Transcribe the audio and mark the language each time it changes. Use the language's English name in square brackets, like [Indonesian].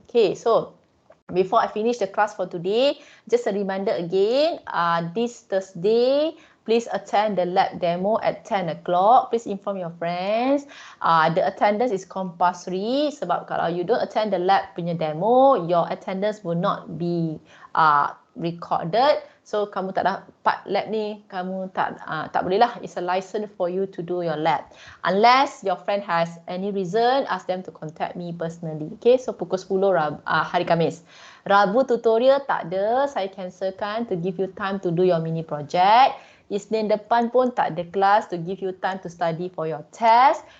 [English] Okay, so before I finish the class for today, just a reminder again, this Thursday, please attend the lab demo at 10 o'clock. Please inform your friends. The attendance is compulsory [Malay] sebab kalau [English] you don't attend the lab punya demo, your attendance will not be recorded. [Malay] So, kamu tak dapat lab ni, kamu tak boleh lah. [English] It's a license for you to do your lab. Unless your friend has any reason, ask them to contact me personally. [Malay] Okay, so pukul 10 hari Khamis. Rabu tutorial tak ada, saya cancelkan [English] to give you time to do your mini project. [Malay] Isnin depan pun tak ada kelas [English] to give you time to study for your test.